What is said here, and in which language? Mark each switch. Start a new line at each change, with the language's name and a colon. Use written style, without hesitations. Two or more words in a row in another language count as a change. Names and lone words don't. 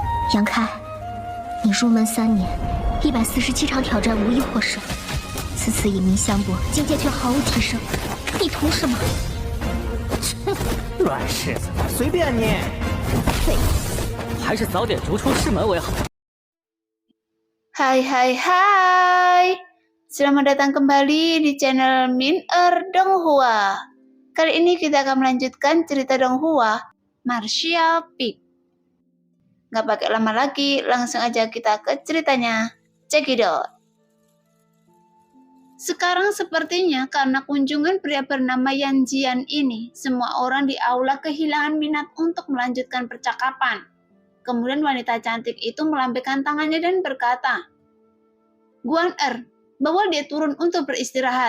Chinese: 杨开，你入门3年，147场挑战无一获胜，此次以名相搏，境界却毫无提升，你图什么？软柿子，随便你。废物，还是早点逐出师门为好。
Indonesian: Hai, selamat datang kembali di channel Min-er Donghua. Kali ini kita akan melanjutkan cerita Donghua, Martial Peak. Gak pakai lama lagi, langsung aja kita ke ceritanya.
English: Check it out.
Indonesian: Sekarang sepertinya karena kunjungan pria bernama Yan Jian ini, semua orang di aula kehilangan minat untuk melanjutkan percakapan. Kemudian wanita cantik itu melambaikan tangannya dan berkata, "Guan Er, bawa dia turun untuk beristirahat."